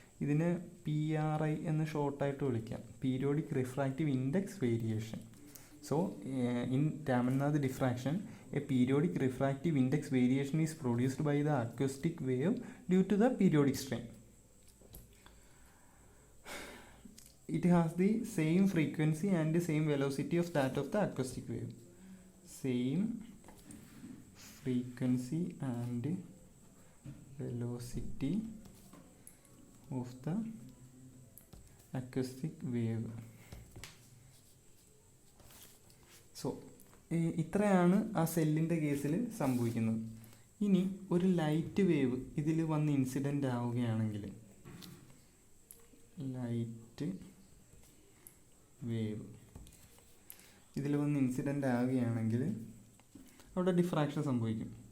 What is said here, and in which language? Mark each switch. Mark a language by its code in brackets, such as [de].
[ml] ഇതിന് PRI എന്ന് ഷോർട്ടായിട്ട് വിളിക്കാം, periodic refractive index variation. [en] So in Raman Nath diffraction, a periodic refractive index variation is produced by the acoustic wave due to the periodic strain. It has the same frequency and the same velocity of that of the acoustic wave. Same frequency and velocity of the acoustic wave. [ml] So ഇത്രയാണ് ആ സെല്ലിൻ്റെ കേസിൽ സംഭവിക്കുന്നത്. ഇനി ഒരു light wave ഇതിൽ വന്ന് incident ആവുകയാണെങ്കിൽ, ലൈറ്റ് വേവ് ഇതിൽ വന്ന് ഇൻസിഡൻ്റ് ആവുകയാണെങ്കിൽ അവിടെ ഡിഫ്രാക്ഷൻ സംഭവിക്കും.